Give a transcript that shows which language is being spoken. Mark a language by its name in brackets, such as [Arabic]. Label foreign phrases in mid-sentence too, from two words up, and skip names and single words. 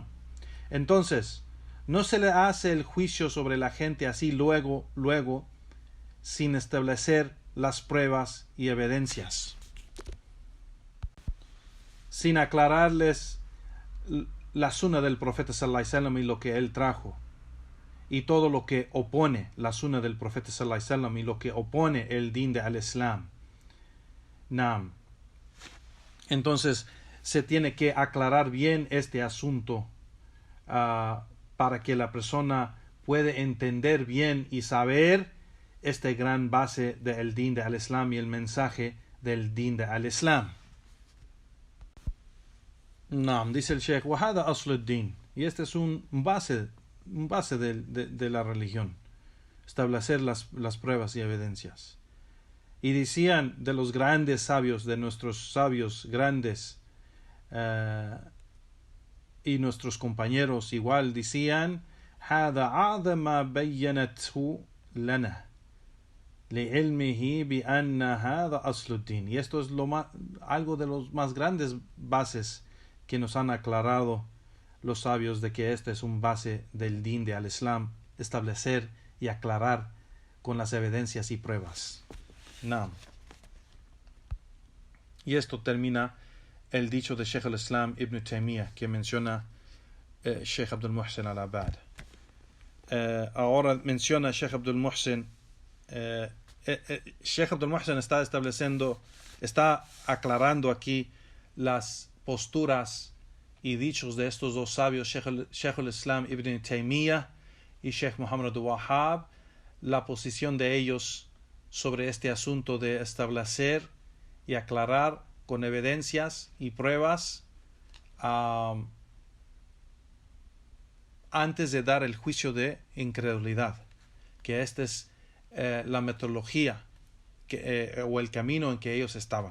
[Spanish] Entonces no se le hace el juicio sobre la gente así luego, sin establecer las pruebas y evidencias, sin aclararles la sunna del profeta [Arabic] صلى الله عليه وسلم [Spanish] y lo que él trajo, y todo lo que opone la sunna del profeta [Arabic] صلى الله عليه وسلم [Spanish] y lo que opone el din de al-Islam. Entonces se tiene que aclarar bien este asunto para que la persona pueda entender bien y saber esta gran base del din de al-Islam y el mensaje del din de al-Islam. Dice el Sheikh, [Arabic] وَهَذَا أَصْلُ الدِّينِ, [Spanish] y este es un base de la religión, establecer las pruebas y evidencias. Y decían de los grandes sabios, de nuestros sabios grandes y nuestros compañeros igual, [Arabic] decían هَذَا عَظَمَ بَيَّنَتْهُ لَنَا لِعِلْمِهِ بِأَنَّ هَذَا أَصْلُ الدِّينِ, [Spanish] y esto es algo de los más grandes bases que nos han aclarado los sabios de que este es un base del din de al-Islam, establecer y aclarar con las evidencias y pruebas. Naam. Y esto termina el dicho de Sheikh al-Islam Ibn Taymiyyah que menciona Sheikh Abdul Muhsin al-Abbad. Ahora menciona Sheikh Abdul Muhsin. Sheikh Abdul Muhsin está aclarando aquí las posturas y dichos de estos dos sabios, Sheikh al-Islam Ibn Taymiyyah y Sheikh Muhammad al-Wahhab, la posición de ellos sobre este asunto de establecer y aclarar con evidencias y pruebas antes de dar el juicio de incredulidad, que esta es la metodología o el camino en que ellos estaban.